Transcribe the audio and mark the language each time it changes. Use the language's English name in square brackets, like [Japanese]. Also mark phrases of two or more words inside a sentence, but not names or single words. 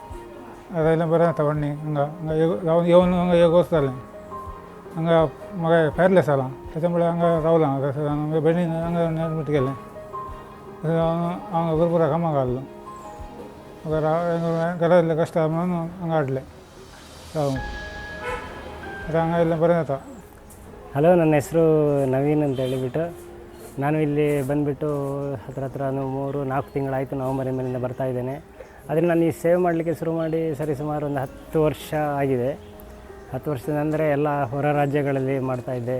[Konkani] आयिल्लें बरें जाता व्हडणी हांगा येवन हांगा एक वर्स जालें. हंगा म्हाका पॅरलेस जाला त्याच्यामुळे हांगा रावला हांगा बेडीन हांगा एडमीट केलें हांगा भरपूर कामाक घाल्लो म्हाका घरांतले कश्ट म्हणून हांगा हाडलें रावूंक आता हांगा [Kannada] ಇಲ್ಲೇ ಬರೋಣ [Konkani] आता [Kannada] ಹಲೋ, ನನ್ನ ಹೆಸರು ನವೀನ್ ಅಂತ ಹೇಳಿಬಿಟ್ಟು ನಾನು ಇಲ್ಲಿ ಬಂದುಬಿಟ್ಟು ಹತ್ರ 3-4 ತಿಂಗಳಾಯಿತು. ನವಂಬರಿಂದ ಬರ್ತಾ ಇದ್ದೇನೆ. ಆದರೆ ನಾನು ಈ ಸೇವೆ ಮಾಡಲಿಕ್ಕೆ ಶುರು ಮಾಡಿ ಸರಿಸುಮಾರು ಒಂದು 10 ವರ್ಷ ಆಗಿದೆ. 10 ವರ್ಷದ ಅಂದರೆ ಎಲ್ಲ ಹೊರ ರಾಜ್ಯಗಳಲ್ಲಿ ಮಾಡ್ತಾಯಿದ್ದೆ.